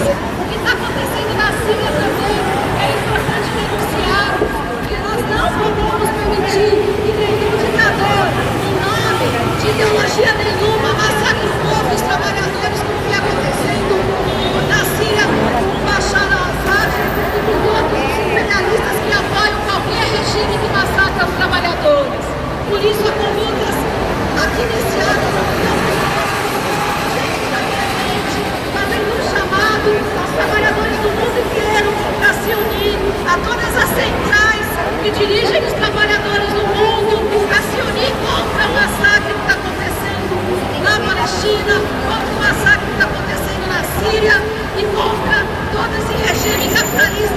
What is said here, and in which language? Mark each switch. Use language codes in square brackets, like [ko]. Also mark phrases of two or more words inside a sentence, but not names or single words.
[pt] O que está acontecendo na Síria também é importante denunciar, porque nós não podemos permitir que nenhum ditador, em nome de ideologia nenhuma, massacre o povo e os trabalhadores, como que acontecendo na Síria com Bashar al-Assad e com todos os imperialistas que apoiam qualquer regime que massacra os trabalhadores. Por isso, a lutas aqui nesse ato fazendo um chamado aos trabalhadores do mundo inteiro para se unir, a todas as centrais que dirigem os trabalhadores do mundo a se unir contra o massacre que está acontecendo na Palestina, contra o massacre que está acontecendo na Síria e contra todo esse regime capitalista.